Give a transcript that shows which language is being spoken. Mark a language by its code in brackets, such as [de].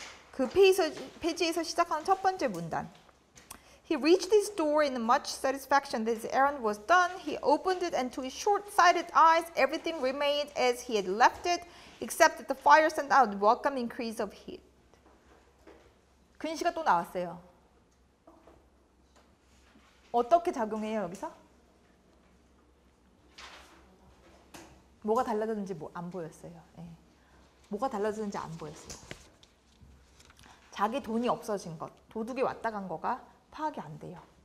[ko] 그 페이지에서 시작하는 첫 번째 문단. [en] He reached his door in much satisfaction that his errand was done. He opened it, and to his short-sighted eyes, everything remained as he had left it, except that the fire sent out a welcome increase of heat. [ko] 근시가 또 나왔어요. 어떻게 작용해요, 여기서? 뭐가 달라졌는지 안 보였어요. 뭐가 달라졌는지 안 보였어요. 자기 돈이 없어진 것, 도둑이 왔다 간 거가 파악이 안 돼요.